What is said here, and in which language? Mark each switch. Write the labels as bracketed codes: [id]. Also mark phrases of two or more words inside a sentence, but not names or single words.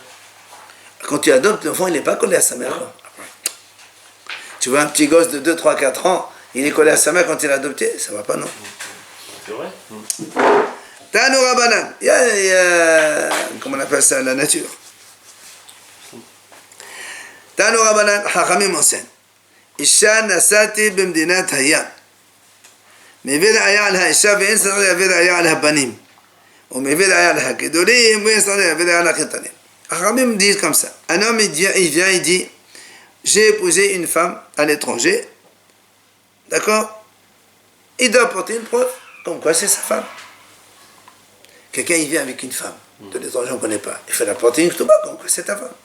[fr] Quand tu adoptes, l'enfant, il n'est pas collé à sa mère. Tu vois un petit gosse de 2, 3, 4 ans, il est collé à sa mère quand il est adopté, ça va pas, non? C'est vrai. [he] תנו רבנן. [fr] Il y a, comment on appelle ça, la nature. [he] תנו רבנן, [fr] Hachamim enseigne. [he] אשה נשאתי במדינת הים. מביא ראיה על האישה ואין צריך להביא ראיה על הבנים. ומביא ראיה על הגדולים ואין צריך להביא ראיה על הקטנים. [fr] Hachamim disent comme ça. Un homme, il vient, il dit, j'ai épousé une femme à l'étranger. D'accord? Il doit apporter une preuve, comme quoi c'est sa femme. Quelqu'un, il vient avec une femme. De l'étranger, on ne connaît pas. Il fait la portée une ktouba, comme c'est ta femme.